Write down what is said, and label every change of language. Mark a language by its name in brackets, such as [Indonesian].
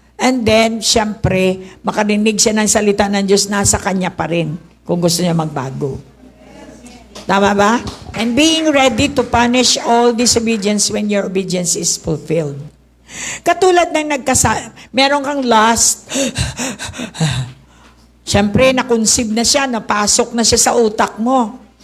[English] And then, [Filipino] syempre, makarinig siya ng salita ng Diyos, nasa kanya pa rin kung gusto niya magbago. Tama ba? [English] And being ready to punish all disobedience when your obedience is fulfilled. [Filipino] Katulad ng meron kang lust, syempre, na-conceive na siya, napasok na siya sa utak mo.